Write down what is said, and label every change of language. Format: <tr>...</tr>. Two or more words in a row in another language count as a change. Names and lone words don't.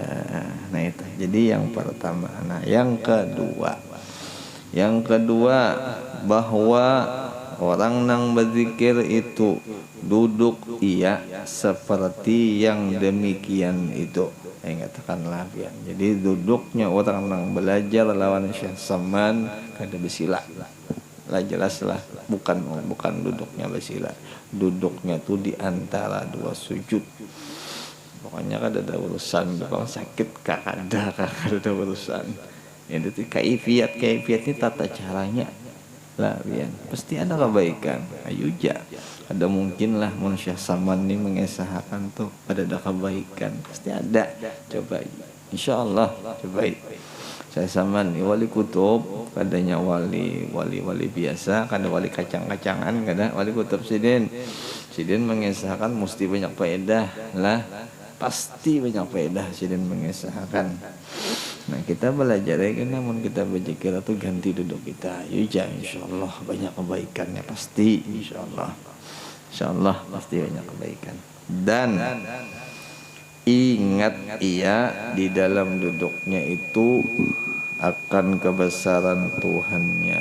<id>Nah itu jadi yang pertama. Nah yang kedua bahwa orang nang berzikir itu duduk ia seperti yang demikian itu.</id> <bjn>Katakanlah bian. Jadi duduknya orang nang belajar lawan Syekh Saman kada bersila.</bjn> <id>Lah jelaslah bukan duduknya bersila.</id> <bjn>Duduknya tuh di antara dua sujud. Pokoknya kada ada urusan kalau sakit kada ada urusan. Itu kaifiat ini tata caranya lah bian.</bjn> <id>Pasti ada kebaikan. Ayo ja. Ada mungkin lah manusia Saman ini mengesahkan tuh ada kebaikan. Pasti ada. Coba insyaallah coba.</id> <bjn>Saya saman ni wali kutub, kadanya wali biasa, kada wali kacang-kacangan, kada wali kutub sidin. Sidin mengesahkan mesti banyak faedah lah. Pasti banyak faedah sidin mengesahkan.</bjn> <id>Nah, kita belajar ya, namun kita berzikir itu ganti duduk kita. Ya, insyaallah banyak kebaikannya pasti, insyaallah. Insyaallah pasti banyak kebaikan. Dan ingat ia di dalam duduknya itu akan kebesaran Tuhannya.</id>